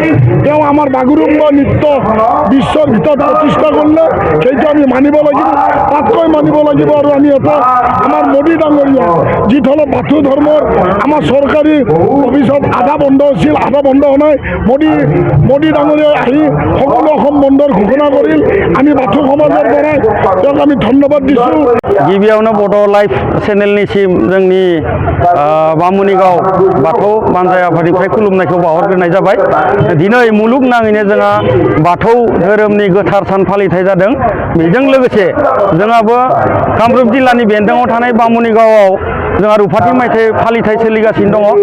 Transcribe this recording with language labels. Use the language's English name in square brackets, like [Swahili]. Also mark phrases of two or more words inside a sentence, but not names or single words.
[Assamese] তেওঁ আমাৰ বাগুৰুম্বা নৃত্য বিশ্বৰ ভিতৰত প্ৰতিষ্ঠা কৰিলে, সেইটো আমি মানিব লাগিব, তাতকৈ মানিব লাগিব। আৰু আমি এটা আমাৰ মোদী ডাঙৰীয়া যিফালে বাথৌ ধৰ্মৰ আমাৰ চৰকাৰী অফিচত আধা বন্ধ আছিল, আধা বন্ধ হোৱা নাই। মোদী ডাঙৰীয়াই আহি সকলো অসম বন্ধৰ ঘোষণা কৰিল। আমি বাথৌ সমাজৰ পৰাই তেওঁক আমি ধন্যবাদ দিছোঁ। [Bodo] गिबियावनो बड' लाइभ चेनेलनिसिम जोंनि बामुणीगाव बाथौ बानजाय आफादनिफ्राय खुलुमनायखौ बावहरग्रोनाय जाबाय। दिनै मुलुगनाङैनो जोंहा बाथौ धोरोमनि गोथार सान फालिथाय जादों। बेजों लोगोसे जोंहाबो कामरुप जिल्लानि बेन्दोङाव थानाय बामुणीगावआव जोंहा रुफाथि मायथाइ फालिथाय सोलिगासिनो दङ।